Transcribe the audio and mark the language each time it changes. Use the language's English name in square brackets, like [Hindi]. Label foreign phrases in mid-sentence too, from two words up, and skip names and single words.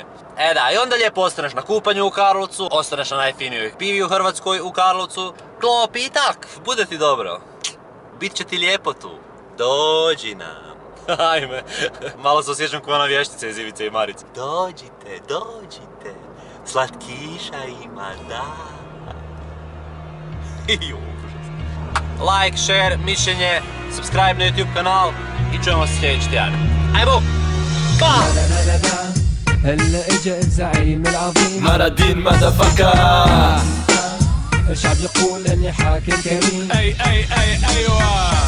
[Croatian] Da, i onda lijepo ostaneš na kupanju u Karlovcu, ostaneš na najfinijoj pivi u Hrvatskoj u Karlovcu, klopi i tak, bude ti dobro. Bit će ti lijepo tu. Dođi nam. Ajme, malo se osjećam kao ona vještica iz Ivice i Marice. Dođite, dođite, slatkiša ima, da. [English] Like, share, [Croatian] mišljenje, subscribe na YouTube kanal i čujemo se sljedeći tjedan. Ajmo! Pa! [Arabic] هلا اجا الزعيم العظيم مرادين مدفكر الشعب يقول اني حاكم كريم اي ايوه